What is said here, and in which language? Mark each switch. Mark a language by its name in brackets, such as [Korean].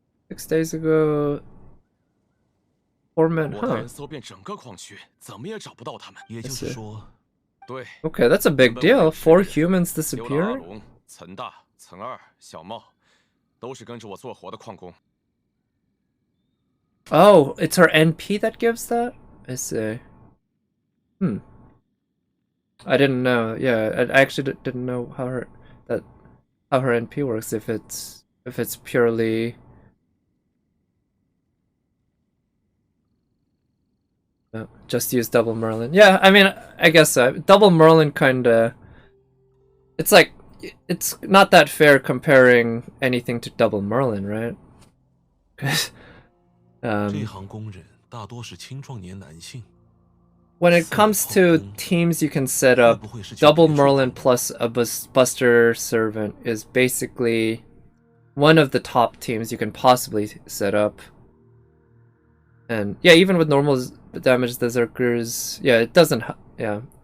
[English] 6 days ago, 4 men, [Chinese] 我带人搜遍整个矿区，怎么也找不到他们。也就是说，对。 [English] Okay, that's a big deal. 4 humans disappeared. [Chinese] 刘阿龙、岑大、岑二、小茂，都是跟着我做活的矿工。 [English] Oh, it's her NP that gives that? I see. I didn't know. Yeah, I actually didn't know how her NP works. If it's purely just use double Merlin. Yeah, I mean, I guess so. Double Merlin kinda. It's like it's not that fair comparing anything to double Merlin, right? [Chinese] 这行工人大多是青壮年男性。 [English] When it comes to teams you can set up, double Merlin plus a Buster Servant is basically one of the top teams you can possibly set up. And yeah, even with normal damage Berserkers, yeah, it doesn't, yeah.